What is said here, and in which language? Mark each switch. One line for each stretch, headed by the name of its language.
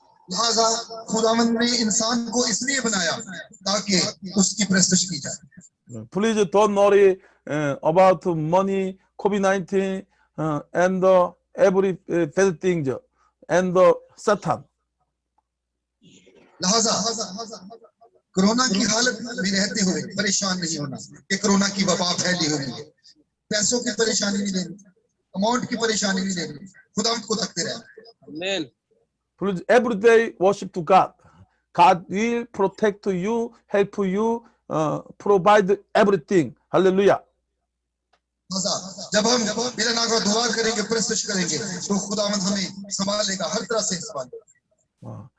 Hindi: लिहाजा खुदावंद ने इंसान को इसलिए बनाया ताकि उसकी प्रस्तुत की जाए।
English: Please don't worry about money, COVID-19, and every bad things and Satan.
Hindi: लिहाजा कोरोना की हालत में रहते हुए परेशान नहीं होना कि कोरोना की वबा फैली हुई है। पैसों की परेशानी नहीं लेनी, अमाउंट की परेशानी नहीं लेनी, खुदावंद को तकते रहना।
English: Amen. Please every day worship to God. God will protect you, help you, provide everything. Hallelujah.
Hindi: जब हम बिना नागा दुआ करेंगे, प्रस्तुत करेंगे, तो खुदावंद हमें संभालेगा, हर तरह से संभालेगा।